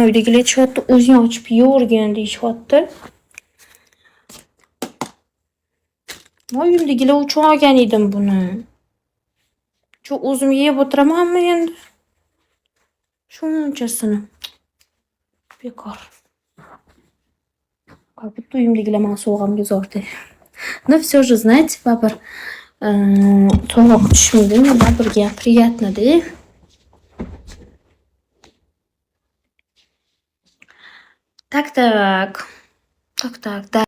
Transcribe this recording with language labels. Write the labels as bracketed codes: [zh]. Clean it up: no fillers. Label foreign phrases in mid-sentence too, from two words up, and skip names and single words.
[uz] Uydagilar aytishyapti, o'zing ochib yeyavergin deyishyapti. Men uydagilar uchun olgan edim buni. Shu o'zim yeb o'tiramanmi endi? Shunchasini. Bekor. [ru] Как будто [uz] uyimdagilar men sovg'amga zordi. [ru] Но все же, знаете, [uz] baribir to'g'ri tushmaydimi? Baribirga приятно-da. [ru] Так.